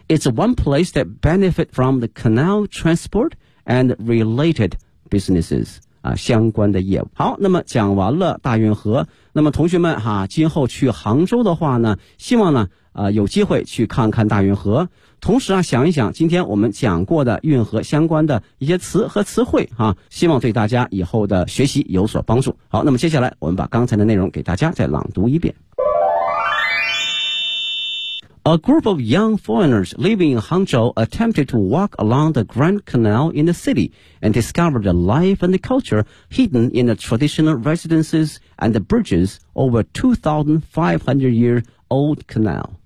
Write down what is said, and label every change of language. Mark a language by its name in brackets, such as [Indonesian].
[English] It's one place that benefit from the canal transport and related businesses [Chinese] 啊，相关的业务。好，那么讲完了大运河，那么同学们哈、啊，今后去杭州的话呢，希望呢有机会去看看大运河，同时啊想一想今天我们讲过的运河相关的一些词和词汇啊，希望对大家以后的学习有所帮助。好，那么接下来我们把刚才的内容给大家再朗读一遍。 [English] A group of young foreigners living in Hangzhou attempted to walk along the Grand Canal in the city and discovered the life and the culture hidden in the traditional residences and the bridges over 2,500 year old canal.